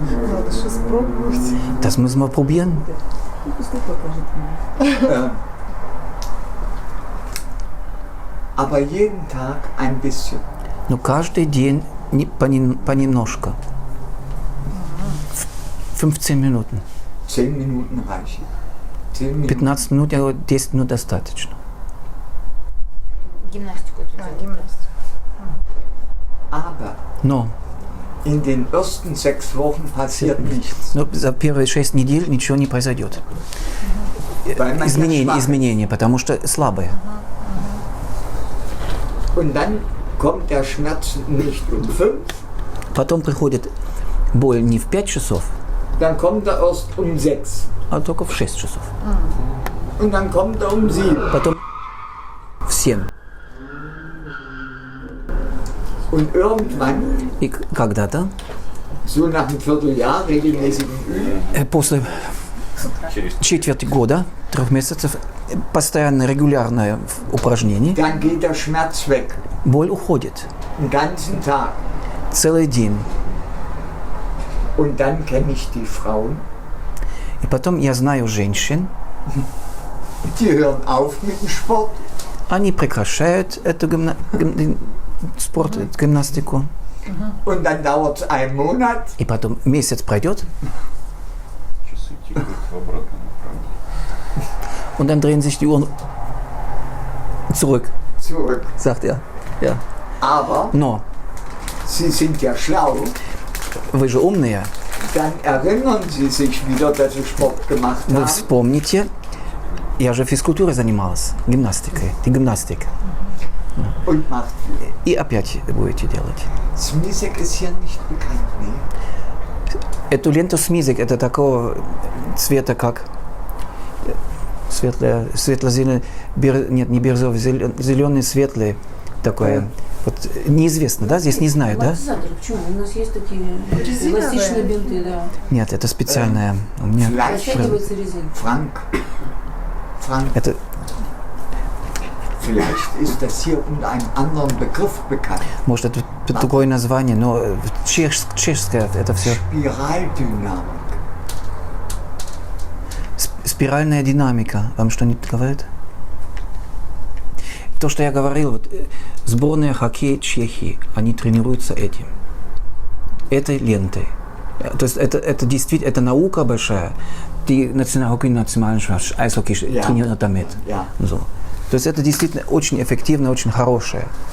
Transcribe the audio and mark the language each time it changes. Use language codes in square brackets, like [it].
[ru] Надо же спробовать. [de] Das müssen wir probieren. Aber jeden Tag ein bisschen. [ru] Но каждый день понемножку. [de] 15 Minuten. 10 Minuten reichen. 10 Minuten. [ru] 15 минут, я говорю, 10 минут достаточно. Гимнастику эту делают. Гимнастика. [de] Aber [ru] Но [de] in den ersten 6 Wochen passiert nichts. [ru] за первые 6 недель ничего не произойдет. [de] Weil man ja schwach ist. [ru] Изменения, потому что слабые. [de] Und dann kommt der Schmerz nicht um 5, [ru] Потом приходит боль не в 5 часов, [de] dann kommt er erst um 6. [ru] а только в 6 часов. [de] Und dann kommt er um 7. [ru] Потом в 7. [de] Und irgendwann, [ru] И когда-то, [de] so nach einem Vierteljahr regelmäßigen Üben, [ru] после Через четверти года, 3 месяцев, постоянно регулярное упражнение, [de] dann geht der Schmerz weg. [ru] боль уходит. [de] Den ganzen Tag. [ru] Целый день. [de] Und dann kenne ich die Frauen, [ru] И потом я знаю женщин, [de] Die hören auf mit dem Sport. [ru] Они прекращают эту спорт, гимнастику. [de] Und dann dauert es einen Monat. [ru] И потом месяц пройдет, Часы тикают в обратном направлении. [de] und dann drehen sich die Uhren zurück, Zurück. sagt er. Ja. Aber [ru] Но [de] Sie sind ja schlau. [ru] вы же умные, [de] Dann erinnern Sie sich wieder, dass Sie Sport gemacht [ru] вы [de] haben. [ru] вспомните, я же физкультурой занималась, гимнастикой, гимнастик. [de] Und macht viel. [ru] И опять будете делать. [de] Smisek ist hier nicht bekannt, nee. [ru] Эту ленту смизик, это такого цвета, как светло-зеленый, нет, не бирюзовый, зеленый, светлый, такое. Вот неизвестно, да? Здесь не знаю, да? Амортизаторы, почему? У нас есть такие Резиновые. эластичные бинты, да. Нет, это специальное. У меня [de] Vielleicht, [ru] Растягивается резина. [de] Frank, [ru] это [de] vielleicht ist das hier unter einem anderen Begriff bekannt. [ru] может это другое название, но чешское это все. [de] Spiraldynamik. [ru] Спиральная динамика. Вам что-нибудь говорит? То, что я говорил, вот, сборная хоккей Чехии, они тренируются этим. Этой лентой. То есть это действительно, это наука большая. [de] Die Nationalmannschaft Eishockey trainiert damit. Ja. So. [ru] То есть это действительно очень эффективно, очень хорошее.